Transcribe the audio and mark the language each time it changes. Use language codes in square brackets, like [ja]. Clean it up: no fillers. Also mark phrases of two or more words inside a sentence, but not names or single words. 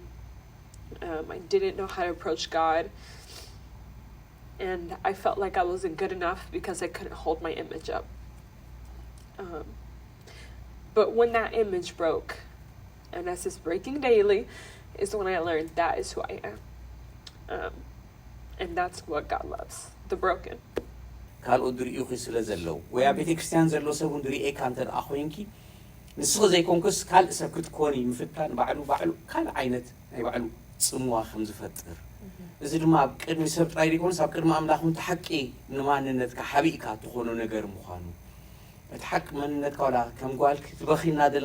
[en] I didn't know how to approach God. And I felt like I wasn't good enough because I couldn't hold my image up. But when that image broke, and as it's breaking daily, is when I learned that is who I am. And that's what God loves, the broken. [ti] ካልኦ ድሪኡ ስለ ዘለው ወይ ኣብ ቤተ ክርስቲያን ዘሎ ሰብ ድሪኤ ካንተ ኣኾይንኪ ንስኹ ዘይኮንኩስ ካልእ ሰብ ክትኮኒ ምፍታን ባዕሉ ካልእ ዓይነት ናይ ባዕሉ ጽምዋ ከም ዝፈጥር እዚ ድማ ኣብ ቅድሚ ሰብ ጥራይ ዘይኮንስ ኣብ ቅድሚ ኣምላኽን ተሓቂ ንማንነትካ ሓቢእካ ትኾኑ ነገር ምዃኑ እቲ ሓቂ ማንነትካ ወላ ከም ጓልክ ትበኺና ደለኺ